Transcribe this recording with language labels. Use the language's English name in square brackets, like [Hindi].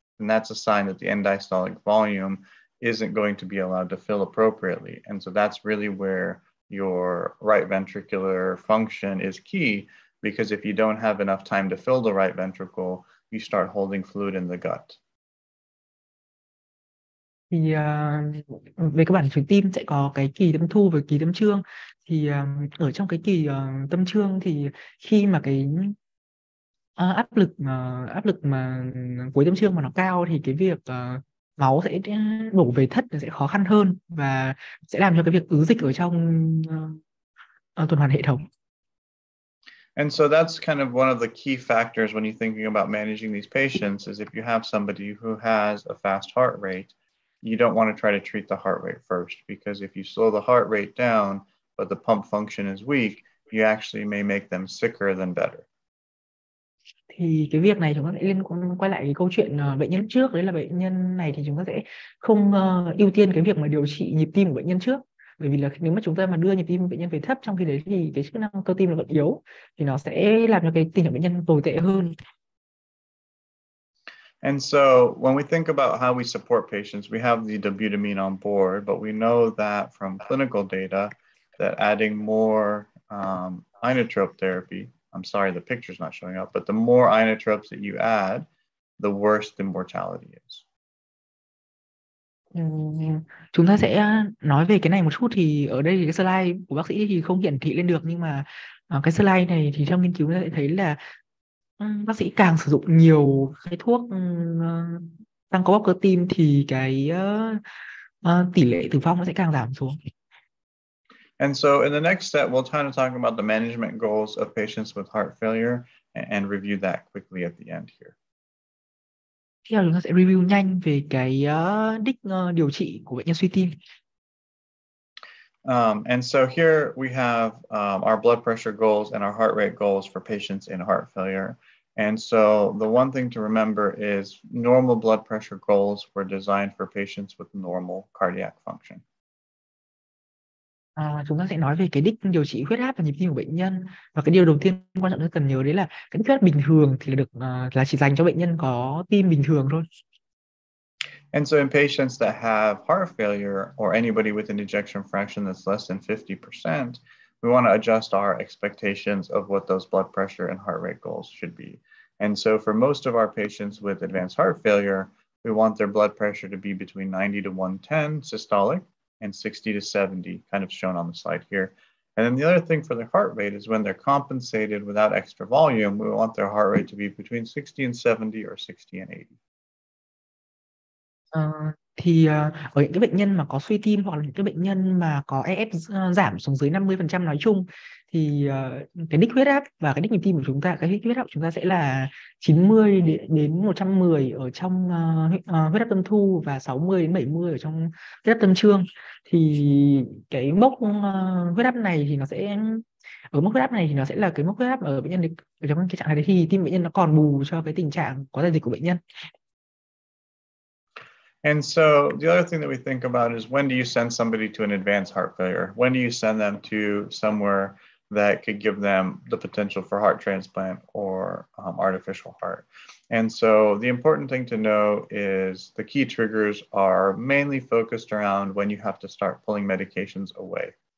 [English] And that's a sign that the end diastolic volume isn't going to be allowed to fill appropriately. And so that's really where your right ventricular function is key, because if you don't have enough time to fill the right ventricle, you start holding fluid in the gut. [Vietnamese] Thì về cơ bản trái tim sẽ có cái kỳ tâm thu và kỳ tâm trương. Thì ở trong cái kỳ tâm trương thì khi mà cái áp lực mà cuối tâm trương mà nó cao, thì cái việc máu sẽ đổ về thất sẽ khó khăn hơn, và sẽ làm cho cái việc ứ dịch ở trong tuần hoàn hệ thống. [English] And so that's kind of one of the key factors when you're thinking about managing these patients, is if you have somebody who has a fast heart rate, you don't want to try to treat the heart rate first, because if you slow the heart rate down, but the pump function is weak, you actually may make them sicker than better. [Vietnamese] Thì cái việc này chúng ta sẽ quay lại cái câu chuyện bệnh nhân trước, đấy là bệnh nhân này thì chúng ta sẽ không ưu tiên cái việc mà điều trị nhịp tim của bệnh nhân trước, bởi vì là nếu mà chúng ta mà đưa nhịp tim bệnh nhân về thấp trong khi đấy thì cái chức năng cơ tim nó vẫn yếu, thì nó sẽ làm cho cái tình trạng bệnh nhân tồi tệ hơn. [English] And so when we think about how we support patients, we have the dobutamine on board, but we know that from clinical data that adding more inotrope therapy, I'm sorry, the picture's not showing up, but the more inotropes that you add, the worse the mortality is. [Vietnamese] Chúng ta sẽ nói về cái này một chút. Thì ở đây thì cái slide của bác sĩ thì không hiển thị lên được, nhưng mà cái slide này thì trong nghiên cứu ta sẽ thấy là bác sĩ càng sử dụng nhiều cái thuốc tăng co bóp cơ tim thì cái tỷ lệ tử vong nó sẽ càng giảm xuống. [English] And so in the next step, we'll kind of talk about the management goals of patients with heart failure and review that quickly at the end here. [Vietnamese] Tiếp theo chúng ta sẽ review nhanh về cái đích điều trị của bệnh nhân suy tim. [English] And so here we have our blood pressure goals and our heart rate goals for patients in heart failure. And so the one thing to remember is normal blood pressure goals were designed for patients with normal cardiac function. [Vietnamese] Chúng ta sẽ nói về cái đích điều trị huyết áp và nhịp tim của bệnh nhân. Và cái điều đầu tiên quan trọng nhất cần nhớ đấy là cái đích huyết áp bình thường thì là chỉ dành cho bệnh nhân có tim bình thường thôi. [English] And so in patients that have heart failure or anybody with an ejection fraction that's less than 50%, we want to adjust our expectations of what those blood pressure and heart rate goals should be. And so for most of our patients with advanced heart failure, we want their blood pressure to be between 90 to 110 systolic and 60 to 70, kind of shown on the slide here. And then the other thing for their heart rate is when they're compensated without extra volume, we want their heart rate to be between 60 and 70 or 60 and 80. [Vietnamese] Thì ở những cái bệnh nhân mà có suy tim hoặc là những cái bệnh nhân mà có EF giảm xuống dưới 50% nói chung, thì cái đích huyết áp và cái đích nhịp tim của chúng ta, cái đích huyết áp của chúng ta sẽ là 90 đến 110 ở trong huyết áp tâm thu và 60 đến 70 ở trong huyết áp tâm trương. Thì cái mốc huyết áp này thì nó sẽ ở mốc huyết áp này thì nó sẽ là cái mốc huyết áp ở bệnh nhân ở trong cái trạng thái đấy thì tim bệnh nhân nó còn bù cho cái tình trạng có đại dịch của bệnh nhân. [English] And so the other thing that we think about is when do you send somebody to an advanced heart failure? When do you send them to somewhere that could give them the potential for heart transplant or artificial heart? And so the important thing to know is the key triggers are mainly focused around when you have to start pulling medications away.